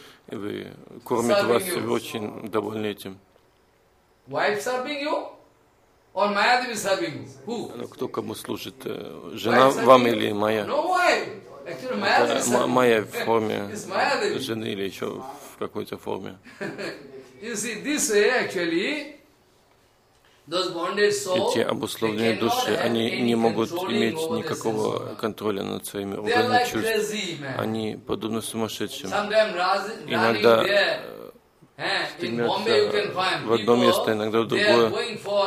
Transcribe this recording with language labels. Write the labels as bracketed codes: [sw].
[ru] Вы кормит вас, и вы очень довольны этим. [en] Wife serving you? Or Mayadevi serving you? Who? [ru] Кто кому служит? Жена вам или Майя? [en] No wife. Actually, Mayadevi. [ru] Майя в форме жены или еще в какой-то форме. [en] You see, this way actually those bonded souls. [ru] Эти обусловленные души, они не могут иметь никакого контроля над своими органами чувств. Они подобны сумасшедшим. Иногда стремятся в одно место, иногда в другое.